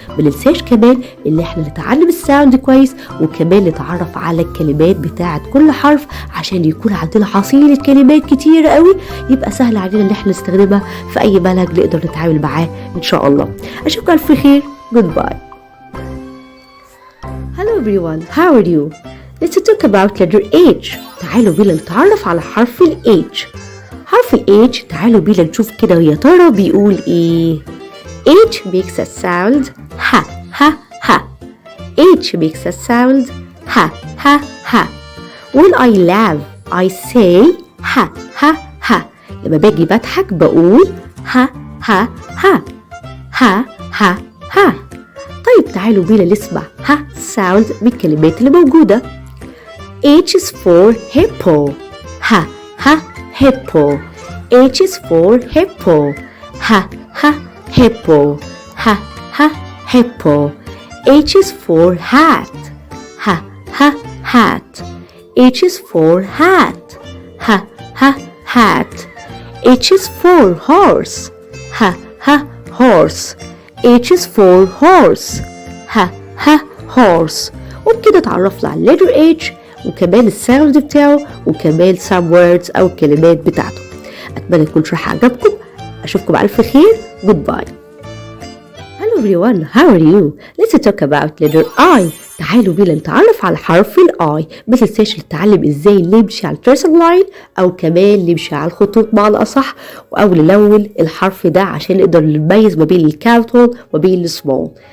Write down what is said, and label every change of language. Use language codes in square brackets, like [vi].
[ar] مننساش كمان إن احنا نتعلم الساوند كويس، وكمان نتعرف على الكلمات بتاعة كل حرف عشان يكون عندنا حصيلة كلمات كتير قوي، يبقى سهل علينا إن احنا نستخدمها في أي بلد نقدر نتعامل معاه إن شاء الله. أشوفكم ألف خير. Goodbye. [en] Hello everyone, how are you? Let's talk about letter H. [ar] تعالوا بينا نتعرف على حرف ال H. حرف ال H تعالوا بينا نشوف كده يا ترى بيقول ايه. [en] H makes a sound ha ha ha. H makes a sound ha ha ha. When I laugh I say ha ha ha. [ar] لما باجي بضحك بقول ha ha ha ha ha ha. طيب تعالوا بينا نسمع ها sound بالكلمات اللي موجودة. [en] H is for hippo. ها hippo. H is for hippo. ها hippo. ها hippo. H is for hat. ها hat. H is for hat. ها hat. H is for horse. ها horse. H is for horse. ها horse. [ar] وبكده اتعرفنا على letter H وكمان الساوند بتاعه وكمان [en] some words [ar] أو الكلمات بتاعته. أتمنى يكون شرح عجبكم. أشوفكم على ألف خير. Goodbye. [en] Hello everyone, how are you? Let's talk about letter I. [ar] تعالوا بينا نتعرف على حرف I. ما تنساش نتعلم ازاي نمشي على الترسل لاين أو كمان نمشي على الخطوط مع الأصح أو نلون الحرف ده عشان نقدر نميز ما بين الكابيتال وبين السمول.